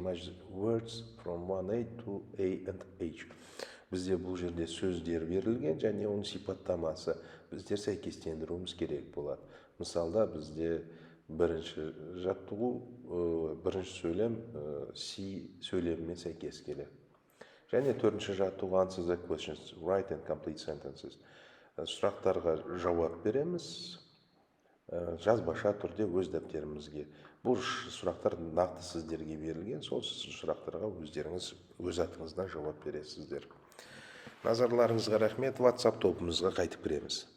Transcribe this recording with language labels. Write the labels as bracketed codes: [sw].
[en] Match words from 1A to A and H. [kk] Бізде бұл жерде сөздер берілген, және оның сипаттамасы. Біздер сәйкестендіруіміз керек болады. Мысалда бізде бірінші жаттығу, бірінші сөйлем C сөйлемімен сәйкес келеді. Және төртінші жаттығу [en] answer the questions, write and complete sentences. [kk] Сұрақтарға жауап береміз, жазбаша түрде өз дәптерімізге. Бұл сұрақтар нақты сіздерге берілген, сол сұрақтарға өздеріңіз өз атыңыздан жауап бересіздер. Назарларыңызға рахмет. WhatsApp тобымызға қайтып кіреміз.